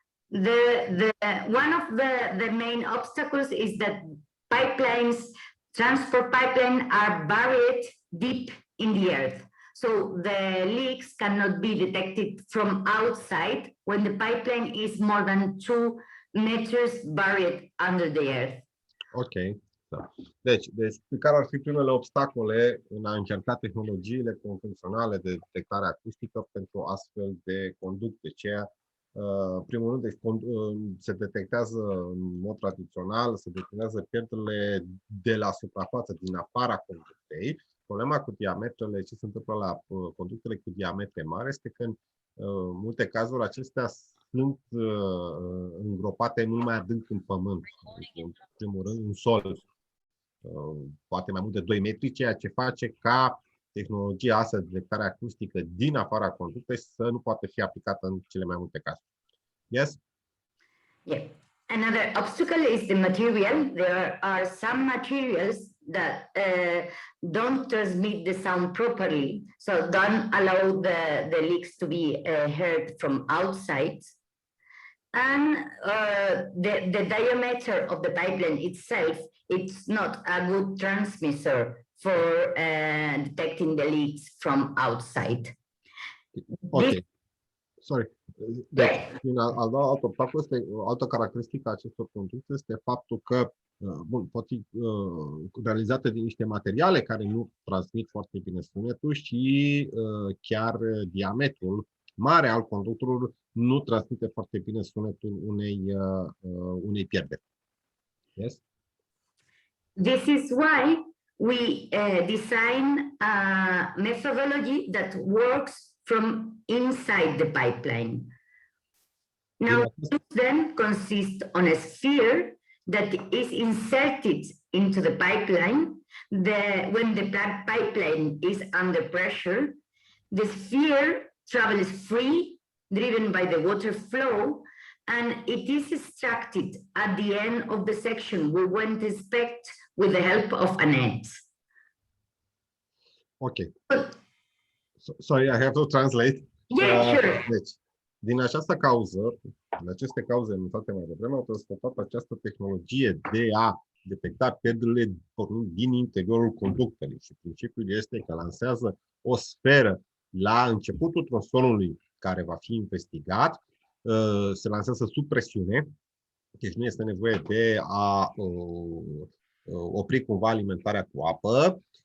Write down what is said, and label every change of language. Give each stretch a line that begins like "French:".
English: One of the main obstacles is that pipelines, transport pipelines, are buried deep in the earth. So the leaks cannot be detected from outside when the pipeline is more than 2 meters buried under the earth.
Romanian: Ok. Da. Deci, care ar fi primele obstacole în a încerca tehnologiile convenționale de detectare acustică pentru astfel de conducte? Primul rând, deci, se detectează în mod tradițional, se detectează pierderile de la suprafață, din afara conductei. Problema cu diametrele, ce se întâmplă la conductele cu diametre mari, este că în multe cazuri acestea sunt îngropate mult mai adânc în pământ, în primul rând în sol, poate mai mult de 2 metri, ceea ce face ca tehnologia asta de detectare acustică din afara conductei să nu poate fi aplicată în cele mai multe cazuri.
English: Yes? Yeah. Another obstacle is the material. There are some materials that don't transmit the sound properly, so don't allow the leaks to be heard from outside. And the diameter of the pipeline itself, it's not a good transmitter for detecting the leaks from outside. Ok. Sorry.
Romanian: Deci, al doilea alt obstacol este o altă caracteristică a acestor conducte este faptul că pot fi realizate din niște materiale care nu transmit foarte bine sunetul și chiar diametrul mare al conductelor nu transmite foarte bine sunetul unei pierderi.
English: Yes? This is why we design a methodology that works from inside the pipeline. Now, this then consists on a sphere that is inserted into the pipeline. When the pipeline is under pressure, the sphere travels free, driven by the water flow, and it is extracted at the end of the section we want to inspect with the help of a net. Okay. Sorry, I have to translate. Yeah, sure.
Romanian: Deci, din această cauză, din aceste cauze enumerate mai devreme, au dezvoltat această tehnologie de a detecta pierderile din interiorul conductei. Și principiul este că lansează o sferă la începutul tronsonului care va fi investigat, se lansează sub presiune, deci nu este nevoie de a opri cumva alimentarea cu apă.